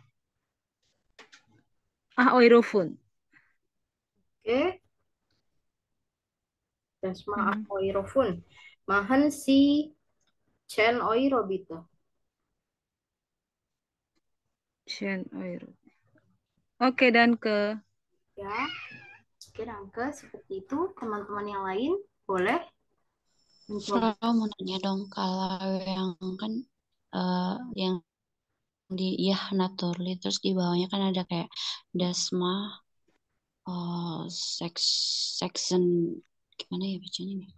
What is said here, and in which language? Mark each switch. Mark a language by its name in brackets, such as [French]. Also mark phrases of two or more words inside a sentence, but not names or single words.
[German] 8 Euro Pfund. Oke. Das macht 8 Euro Pfund. Machen Sie 10 Euro bitte. 10 Euro. Oke, dan ke [Indonesian] Ya. Oke, danke. Seperti itu. Teman-teman yang lain boleh mencoba. Saya mau nanya dong, kalau yang kan yang di ya naturally terus di bawahnya kan ada kayak dasma section gimana ya bacanya nih?